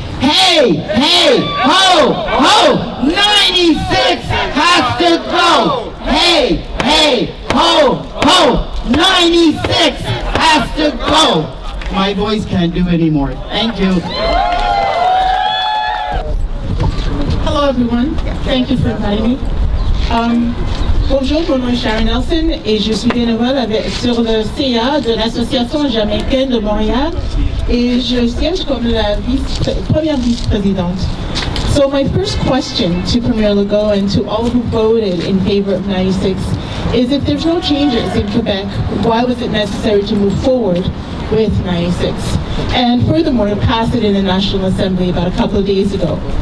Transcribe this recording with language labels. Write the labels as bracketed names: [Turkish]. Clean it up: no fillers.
[English] Hey, hey, ho, ho, 96 has to go! Hey, hey, ho, ho, 96 has to go! My voice can't do anymore. Thank you. Hello everyone, thank you for inviting me. [French] Bonjour, mon nom est Sharon Nelson et je suis bénévole sur le CA de l'Association jamaïcaine de Montréal et je siège comme la première vice-présidente. [English] So my first question to Premier Legault and to all who voted in favor of 96 is, if there's no changes in Quebec, why was it necessary to move forward with 96? And furthermore, to pass it in the National Assembly about a couple of days ago.